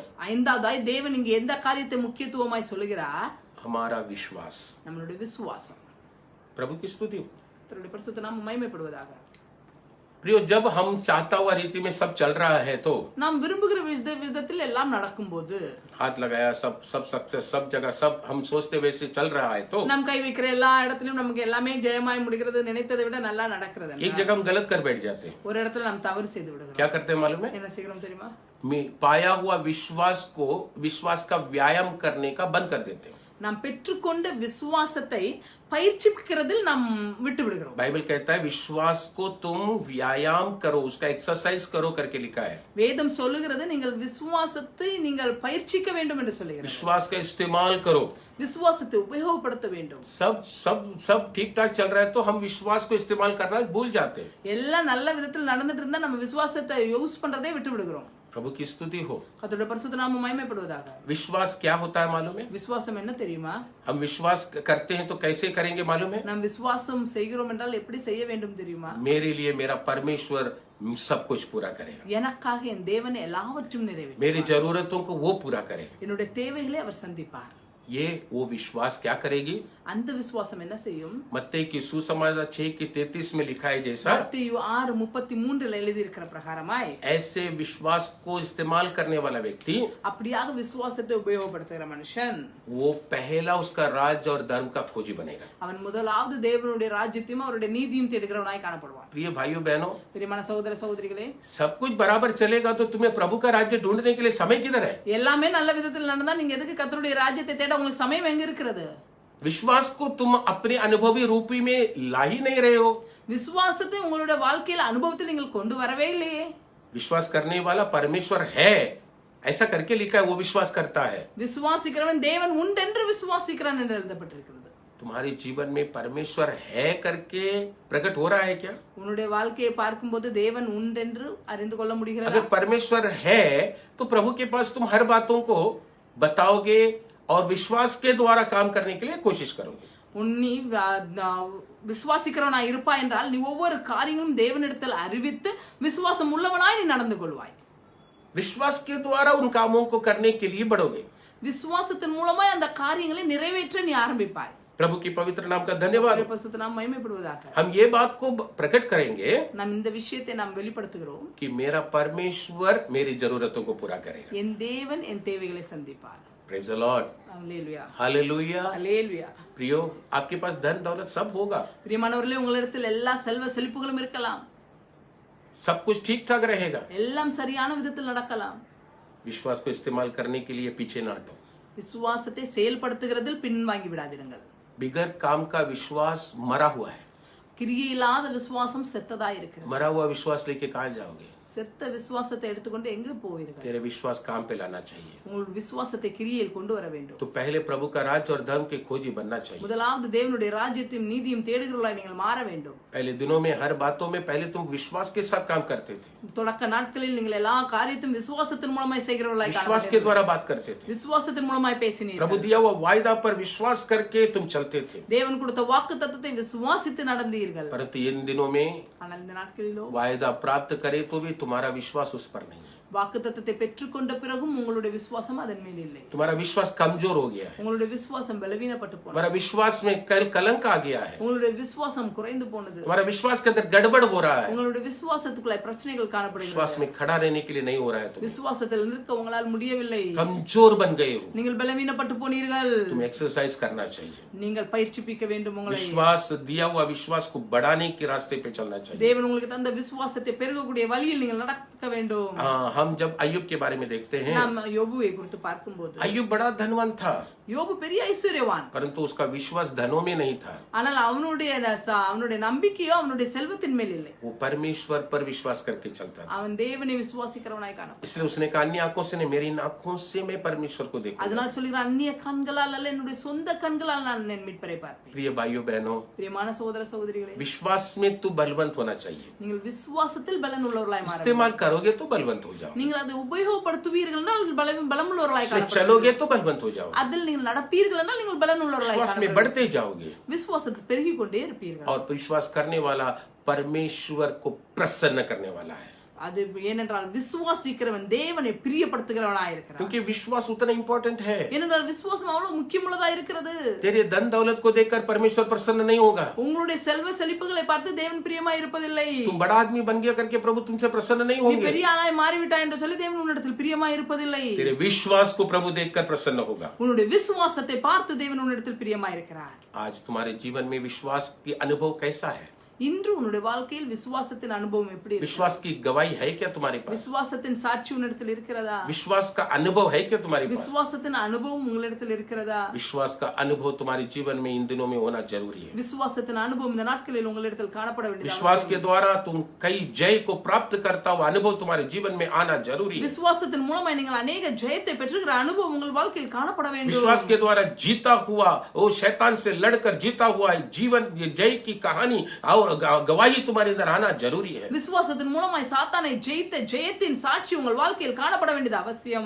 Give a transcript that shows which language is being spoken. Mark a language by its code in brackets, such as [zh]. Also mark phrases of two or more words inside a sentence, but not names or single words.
[ta] ஐந்தாவதாய் தேவன் இங்கே எந்த காரியத்தை முக்கியத்துவமாய் சொல்லுகிறார்? [hi] हमारा विश्वास। [ta] நம்மளுடைய விசுவாசம். [hi] प्रभु की स्तुति। [ta] கர்த்தருடைய பரிசுத்த நாமம் மகிமைப்படுவதாக. [hi] प्रियो, जब हम चाहता हुआ रीति में सब चल रहा है तो [ta] நாம் விரும்புகிற விதத்தில் எல்லாம் நடக்கும்போது, [hi] हाथ लगाया, सब सक्सेस, सब जगह सब हम सोचते वैसे चल रहा है तो [ta] நாம் கை வைக்கிற எல்லா இடத்திலும் நமக்கு எல்லாமே ஜெயமாய் முடிகிறது, நினைத்ததை விட நல்லா நடக்கிறது. [hi] एक जगह हम गलत कर बैठ जाते हैं। [ta] ஒரு இடத்துல நாம் தவறு செய்து விடுகிறோம். [hi] क्या करते हैं मालूम है? [ta] என்ன செய்கிறோம் தெரியுமா? [hi] पाया हुआ विश्वास का व्यायाम करने का बंद कर देते हैं। [ta] நாம் பெற்றுக்கொண்ட விசுவாசத்தை பயிற்சிக்கிறதில் நாம் விட்டு விடுகிறோம். [hi] बाइबल कहता है विश्वास को तुम व्यायाम करो, उसका एक्सरसाइज करो करके लिखा है। [ta] வேதம் சொல்லுகிறது நீங்கள் விசுவாசத்தை நீங்கள் பயிற்சிக்க வேண்டும் என்று சொல்லுகிறது. [hi] विश्वास का इस्तेमाल करो। [ta] விசுவாசத்தை உபயோகப்படுத்த வேண்டும். [hi] सब ठीक ठाक चल रहा है तो हम विश्वास को इस्तेमाल करना भूल जाते हैं। [ta] எல்லாம் நல்ல விதத்தில் நடந்துட்டு இருந்தா நம்ம விசுவாசத்தை யூஸ் பண்றதை விட்டு விடுகிறோம். [hi] प्रभु की स्तुति हो। [ta] கர்த்தருடைய பரிசுத்த நாமம் மகிமைப்படுவதாக. [hi] विश्वास क्या होता है मालूम है? [ta] விசுவாசம் என்ன தெரியுமா? [hi] हम विश्वास करते हैं तो कैसे करेंगे मालूम है? [ta] நாம் விசுவாசம் செய்கிறோம் என்றால் எப்படி செய்ய வேண்டும் தெரியுமா? [hi] मेरे लिए मेरा परमेश्वर सब कुछ पूरा करेगा। [ta] எனக்காக என் தேவன் எல்லாவற்றையும் நிறைவேற்றுவார். [hi] मेरी जरूरतों को वो पूरा करेगा। [ta] என்னுடைய தேவைகளை அவர் சந்திப்பார். [hi] ये वो विश्वास क्या करेगी? [ta] அந்த விசுவாசம் என்ன செய்யும்? [hi] मत्ती की सुसमाचार 6:33 में लिखा है जैसा, [ta] மத்தேயு 6:33 எழுதி இருக்கிற பிரகாரமாய் [hi] ऐसे विश्वास को इस्तेमाल करने वाला व्यक्ति, [ta] அப்படியாக விசுவாசத்தை உபயோகப்படுத்துகிற மனுஷன் [hi] वो पहला उसका राज्य और धर्म का खोजी बनेगा। [ta] அவன் முதலாவது தேவனுடைய ராஜ்யத்தையும் அவருடைய நீதியும் தேடுகிறவனாய் காணப்படுவான். [hi] प्रिय भाइयों बहनों, [ta] பிரியமான சகோதர சகோதரிகளே, [hi] सब कुछ बराबर चलेगा तो तुम्हें प्रभु का राज्य ढूंढने के लिए समय किधर है? [ta] எல்லாமே நல்ல விதத்தில் நடந்தா நீங்க எதுக்கு கர்த்தருடைய ராஜ்யத்தை தேட உங்களுக்கு சமயம் எங்க இருக்கிறது? [hi] विश्वास को तुम अपने अनुभवी रूपी में ला ही नहीं रहे हो। [ta] விசுவாசத்தை உங்களுடைய வாழ்க்கையில அனுபவத்தில் நீங்கள் கொண்டு வரவே இல்லையே. [hi] विश्वास करने वाला परमेश्वर है ऐसा करके लिखा है, वो विश्वास करता है। [ta] விசுவாசிக்கிறவன் தேவன் உண்டென்று விசுவாசிக்கிறான் என்று எழுதப்பட்டிருக்கிறது. [hi] तुम्हारे जीवन में परमेश्वर है करके प्रकट हो रहा है क्या? [ta] உன்னுடைய வாழ்க்கையை பார்க்கும்போது தேவன் உண்டென்று அறிந்து கொள்ள முடிகிறதா? [hi] अगर परमेश्वर है तो प्रभु के पास तुम हर बातों को बताओगे और विश्वास के द्वारा काम करने के लिए कोशिश करोगे। [ta] நீ விசுவாசிக்கிறவனாய் இருப்பாய் என்றால் நீ ஒவ்வொரு காரியங்களும் தேவனிடத்தில் அறிவித்து விசுவாசம் உள்ளவனாய் நீ நடந்து கொள்வாய். [hi] विश्वास के द्वारा उन कामों को करने के लिए बढ़ोगे। [ta] விசுவாசத்தின் மூலமாய் அந்த காரியங்களை நிறைவேற்ற நீ ஆரம்பிப்பாய். [hi] प्रभु की पवित्र नाम का धन्यवाद। [ta] பரிசுத்த நாமம் மகிமைப்படுவதாக. [hi] हम ये बात को प्रकट करेंगे [ta] நாம் இந்த விஷயத்தை நாம் வெளிப்படுத்துகிறோம். [hi] कि मेरा परमेश्वर मेरी जरूरतों को पूरा करेगा। [ta] என் தேவன் என் தேவைகளை சந்திப்பார். [en] Praise the Lord, [ta] ஹalleluya, [hi] हालेलुया। [ta] ஹalleluya. [hi] प्रियो, आपके पास धन दौलत सब होगा, [ta] பிரியமானவர்களே, உங்களிடத்தில் எல்லா செல்வ செழிப்புகளும் இருக்கலாம், [hi] सब कुछ ठीक ठाक रहेगा। [ta] எல்லாம் சரியான விதத்தில் நடக்கலாம். [hi] विश्वास को इस्तेमाल करने के लिए पीछे ना हटो। [ta] விசுவாசத்தை செயல்படுத்துகிறதில் பின்வாங்கி விடாதீர்கள். [hi] बिगर काम का विश्वास मरा हुआ है। [ta] கிரியை இல்லாத விசுவாசம் செத்ததா இருக்கிறது. [hi] मरा हुआ विश्वास लेके कहाँ जाओगे? [ta] செத்த விசுவாசத்தை எடுத்துக்கொண்டு எங்க போவீர்கள்? [hi] तेरे विश्वास काम पे लाना चाहिए। [ta] உங்கள் விசுவாசத்தை கிரியையில் கொண்டு வர வேண்டும். [hi] तो पहले प्रभु का राज्य और धर्म के खोजी बनना चाहिए। [ta] முதலாவது தேவனுடைய ராஜ்யத்தையும் நீதியும் தேடுகிறவர்களாய் நீங்கள் மாற வேண்டும். [hi] पहले दिनों में हर बातों में पहले तुम विश्वास के साथ काम करते थे, [ta] தொடக்க நாட்களில் நீங்கள் எல்லா காரியத்தையும் விசுவாசத்தின் மூலமாய் செய்கிறவர்களாய் [hi] विश्वास के द्वारा बात करते थे, [ta] விசுவாசத்தின் மூலமாய் பேசினீர்கள். [hi] प्रभु दिया हुआ वायदा पर विश्वास करके तुम चलते थे। [ta] தேவன் கொடுத்த வாக்குத்தத்தத்தை விசுவாசித்து நடந்தீர்கள். [hi] परंतु इन दिनों में [ta] ஆனால் இந்த நாட்களிலோ [hi] वायदा प्राप्त करे तो भी तुम्हारा विश्वास उस पर नहीं है। [ta] வாக்குத்தத்தத்தை பெற்றுக்கொண்ட பிறகும் உங்களுடைய விசுவாசம் அதன் மேல் இல்லை. [hi] तुम्हारा विश्वास कमजोर हो गया है, [ta] உங்களுடைய விசுவாசம் பலவீனப்பட்டு போனது. [hi] तुम्हारा विश्वास में कलंक आ गया है, [ta] உங்களுடைய விசுவாசம் குறைந்து போனது. [hi] तुम्हारा विश्वास के अंदर गड़बड़ हो रहा है, [ta] உங்களுடைய விசுவாசத்துக்குள்ள பிரச்சனைகள் காணப்படுகின்றன. [hi] विश्वास में खड़ा रहने के लिए नहीं हो रहा है, [ta] விசுவாசத்தில் நிற்க உங்களால் முடியவில்லை, [hi] कमजोर बन गए हो। [ta] நீங்கள் பலவீனப்பட்டு போனீர்கள். [hi] तुम्हें एक्सरसाइज करना चाहिए, [ta] நீங்கள் பயிற்சிப்பிக்க வேண்டும். உங்களை [hi] विश्वास दिया हुआ विश्वास को बढ़ाने के रास्ते पे चलना चाहिए। [ta] தேவன் உங்களுக்கு தந்த விசுவாசத்தை பெருகக்கூடிய வழியில் நீங்கள் நடக்க வேண்டும். [hi] हम जब अय्यूब के बारे में देखते हैं, [ta] நாம் யோபுவை குறித்து பார்க்கும்போது [hi] अय्यूब बड़ा धनवान था, [ta] யோபு பெரிய ஐஸ்வர்யவான். [hi] परंतु उसका विश्वास धनों में नहीं था, [ta] ஆனால் அவனுடைய நம்பிக்கையோ அவனுடைய செல்வத்தின் மேல் இல்லை. [hi] वो परमेश्वर पर विश्वास करके चलता था। [ta] அவன் தேவனை விசுவாசிக்கிறவனாய் காணப்பட்டான். [hi] इसलिए उसने कहा अन्य आंखों से नहीं, मेरी आंखों से मैं परमेश्वर को देखूंगा। [ta] அதனால் சொல்கிறான், அந்நிய கண்களால் அல்ல, என்னுடைய சொந்த கண்களால் நான் என் மீட்பரை பார்ப்பேன். [hi] प्रिय भाइयों बहनों, [ta] பிரியமான சகோதர சகோதரிகளே, [hi] विश्वास में तू बलवंत होना चाहिए। [ta] நீங்கள் விசுவாசத்தில் பலன் உள்ளவர்களாய் மாற வேண்டும். [hi] इस्तेमाल करोगे तो बलवंत हो जाओ, [ta] நீங்கள் அதை உபயோகப்படுத்துவீர்கள் என்றால் பலமுள்ளவர்களாய் [hi] उसमें [ta] காணப்படுவீர்கள். [hi] चलोगे तो बलवंत हो जाओ, [ta] அதில் நீங்கள் நடப்பீர்கள் என்றால் நீங்கள் பலன் உள்ளவர்களாய் [hi] विश्वास में [ta] காணப்படுவீர்கள். [hi] बढ़ते जाओगे [ta] விசுவாசத்தில் பெருகிக் கொண்டே இருப்பீர்கள். [hi] और विश्वास करने वाला परमेश्वर को प्रसन्न करने वाला है, [ta] அது ஏனென்றால் விசுவாசிக்கிறவன் தேவனை பிரியப்படுத்துகிறவனாய் இருக்கிறான். [hi] क्योंकि विश्वास उतना इंपॉर्टेंट है। [ta] ஏனென்றால் விசுவாசம் அவ்வளவு முக்கியமுள்ளதா இருக்கிறது. [hi] तेरे धन दौलत को देखकर परमेश्वर प्रसन्न नहीं होगा। [ta] உங்களுடைய செல்வ செழிப்புகளை பார்த்து தேவன் பிரியமாய் இருப்பதில்லை. [hi] तुम बड़ा आदमी बन गया करके प्रभु तुमसे प्रसन्न नहीं [ta] நீ [hi] होंगे। [ta] பெரிய ஆளாய் மாறிவிட்டாய் என்று சொல்லி தேவன் உன்னிடத்தில் பிரியமாய் இருப்பதில்லை. [hi] तेरे विश्वास को प्रभु देखकर प्रसन्न होगा। [ta] உன்னுடைய விசுவாசத்தை பார்த்து தேவன் உன்னிடத்தில் பிரியமாய் இருக்கிறார். [hi] आज तुम्हारे जीवन में विश्वास की अनुभव कैसा है? [ta] இன்று உன்னுடைய வாழ்க்கையில் விசுவாசத்தின் அனுபவம் எப்படி இருக்கு? [hi] विश्वास की गवाही है क्या तुम्हारे पास? [ta] விசுவாசத்தின் சாட்சி உன்னிடத்தில் இருக்கிறதா? [hi] विश्वास का अनुभव है क्या तुम्हारे पास? [ta] விசுவாசத்தின் அனுபவம் உங்களிடத்தில் இருக்கிறதா? [hi] विश्वास का अनुभव तुम्हारे जीवन में इन दिनों में होना जरूरी है। [ta] விசுவாசத்தின் அனுபவம் இந்த நாட்களில் உங்களிடத்தில் காணப்பட வேண்டியது. [hi] विश्वास के द्वारा तुम कई जय को प्राप्त करता हुआ अनुभव तुम्हारे जीवन में आना जरूरी है। [ta] விசுவாசத்தின் மூலமாய் நீங்கள் अनेक ஜெயத்தை பெற்றுகிற அனுபவம் உங்கள் வாழ்க்கையில் காணப்பட வேண்டும். [hi] विश्वास के द्वारा जीता हुआ, वो शैतान से लड़कर जीता हुआ जीवन, ये जय की कहानी और गवाही तुम्हारे अंदर आना जरूरी है। [ta] விசுவாசத்தின் மூலமாய் சாத்தானை ஜெயித்த ஜெயத்தின் சாட்சி உங்கள் வாழ்க்கையில் காணப்பட வேண்டியது அவசியம்.